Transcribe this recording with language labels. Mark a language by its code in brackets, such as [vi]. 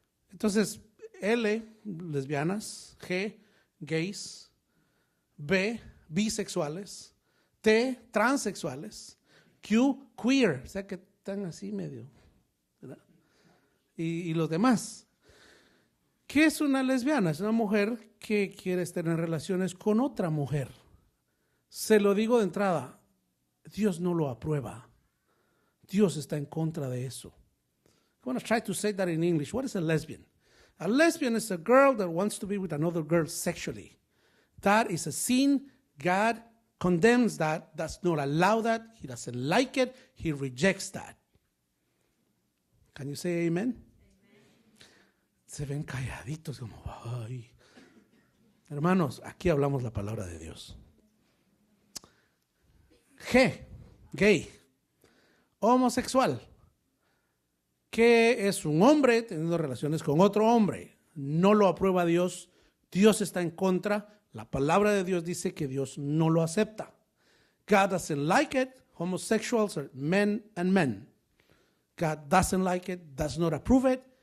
[es] Entonces, L, lesbianas, G, gays, B, bisexuales, T, transexuales, Q, queer, o sea que están así medio, ¿verdad? Y los demás. ¿Qué es una lesbiana? Es una mujer que quiere tener relaciones con otra mujer. Se lo digo de entrada, Dios no lo aprueba. Dios está en contra de eso. [en] I'm going to try to say that in English. What is a lesbian? A lesbian is a girl that wants to be with another girl sexually. That is a sin. God condemns that, does not allow that. He doesn't like it. He rejects that. Can you say amen? Amen. [es] Se ven calladitos como, ay. Hermanos, aquí hablamos la palabra de Dios. G, gay. Homosexual, que es un hombre teniendo relaciones con otro hombre. No lo aprueba Dios. Dios está en contra. La palabra de Dios dice que Dios no lo acepta. [en] God doesn't like it. Homosexuals are men and men. God doesn't like it, does not approve it.